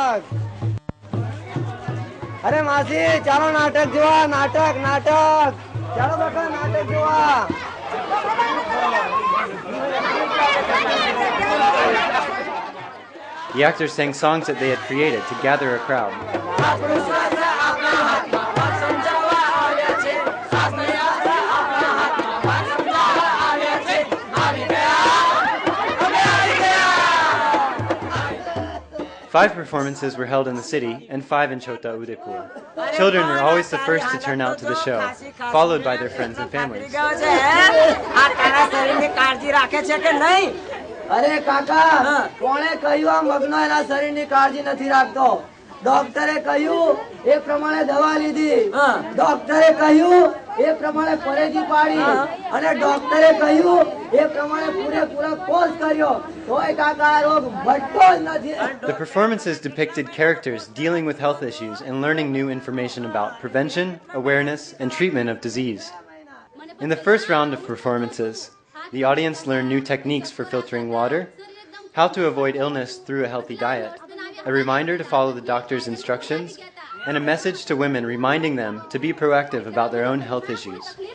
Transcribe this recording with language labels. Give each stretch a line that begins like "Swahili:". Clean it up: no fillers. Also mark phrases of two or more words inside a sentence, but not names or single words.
Gujarati: અરે માસી ચાલો નાટક જોવા નાટક નાટક ચાલો બેટા નાટક જોવા.
English: The actors sang songs that they had created to gather a crowd. Five performances were held in the city and 5 in Chhota Udepur. Children were always the first to turn out to the show, followed by their friends and families.
Gujarati: અરે કાકા કોણે કહ્યું આ મગનો એના શરીરની કાળજી નથી રાખતો. ડોક્ટરે કહ્યું એ પ્રમાણે દવા લીધી, ડોક્ટરે કહ્યું એ પ્રમાણે પરેજી પાડી અને ડોક્ટરે કહ્યું એ પ્રમાણે પૂરેપૂરો કોર્સ કર્યો તોય કાકા આ રોગ ભટતો જ નથી.
English: The performances depicted characters dealing with health issues and learning new information about prevention, awareness, and treatment of disease. In the first round of performances, the audience learned new techniques for filtering water, how to avoid illness through a healthy diet, a reminder to follow the doctor's instructions, and a message to women reminding them to be proactive about their own health issues.